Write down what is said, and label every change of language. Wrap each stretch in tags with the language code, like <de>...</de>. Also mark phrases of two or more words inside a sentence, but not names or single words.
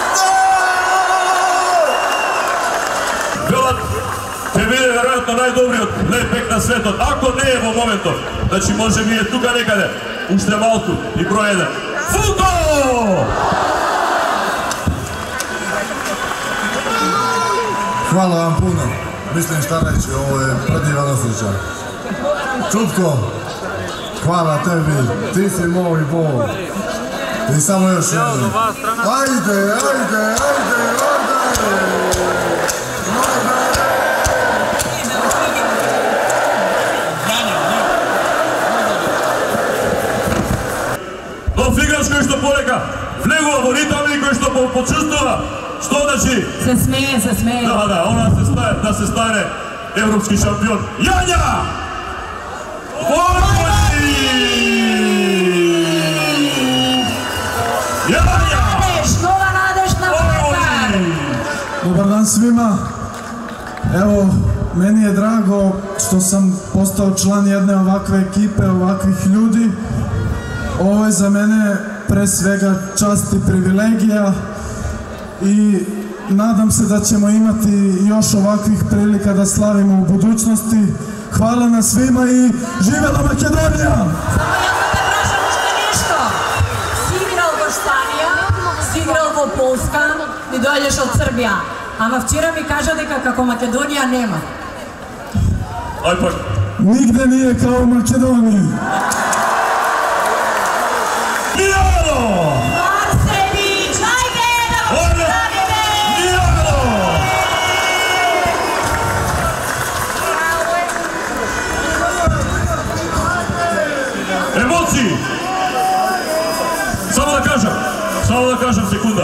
<mk>Велат ќе биде веројатно најдобриот лепек на светот, ако не е во моментот. Значи може би е тука некаде, уште малку и број 1. Фуко!</mk> <hr>Хвала вам puno. Mislim šta reći, ovo je predivan osjećaj. Čutko, hvala tebi, ti si moj Bog. I samo još jednom. Ajde!</hr> <mk>Нов играч кој што полека влегува во ритам и кој што почувствува што значи Се смее. да, она да се стане европски шампион. Јања! Войводи! Јања! Нова надеж на Войводи!</mk> <sr>Dobar dan svima. Evo, meni je drago što sam postao član jedne ovakve ekipe, ovakvih ljudi. Ovo je za mene pre svega čast i privilegija i nadam se da ćemo imati još ovakvih prilika da slavimo u budućnosti. Hvala na svima i živela Makedonija!</sr> <mk>Само јас да те прашам уште нешто. Си играл во Шпанија, си играл во Полска и дојдеш од Србија. Ама вчера ми кажа дека како Македонија нема. Ај пак.</mk> <sr>Nigde nije kao u Makedoniji. Mijalo!</sr> <mk>Марсевич, ајде да го поздравиме! Mijalo! Емоции! Само да кажам секунда.</mk>